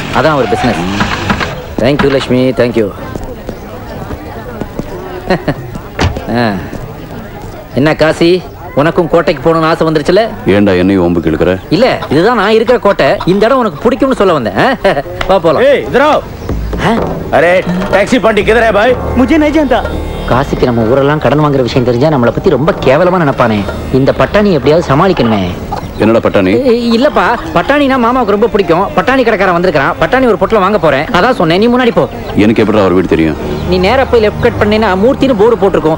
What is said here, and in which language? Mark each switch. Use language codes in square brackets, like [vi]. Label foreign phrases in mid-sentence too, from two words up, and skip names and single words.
[ta] அதான் அவர் பிசினஸ். தேங்க்யூ லட்சுமி, தேங்க்யூ. என்ன காசி, உனக்கும் கோட்டைக்கு போகணும்னு ஆசை வந்துருச்சுல? ஏன்டா என்னையும் ஓம்புக்கு இழுக்கிற? இல்ல, இதுதான் நான் இருக்கிற கோட்டை. இந்த இடம் உனக்கு பிடிக்கும்னு சொல்ல வந்தேன். வா போலாம். [hi] ஏய் इधर आओ. अरे टैक्सी पार्टी किधर है भाई? मुझे नहीं जानता. [ta] காசிக்கு நம்ம ஊரெல்லாம் கடன் வாங்குற விஷயம் தெரிஞ்சா நம்மளை பத்தி ரொம்ப கேவலமா நினைப்பானே. இந்த பட்டாணி எப்படியாவது சமாளிக்கணுமே. என்னடா பட்டாணி? இல்லப்பா, பட்டாணினா மாமாவுக்கு ரொம்ப பிடிக்கும். பட்டாணி கடைக்காரன் வந்திருக்கான். பட்டாணி ஒரு பொட்டலம் வாங்க போறேன். அதான் சொன்னேன், நீ முன்னாடி போ. எனக்கு எப்படி அவர் வீடு தெரியும்? நீ நேரா போய் [en] left cut [ta] பண்ணினா மூர்த்தின்னு போர்டு போட்டிருக்கோம்.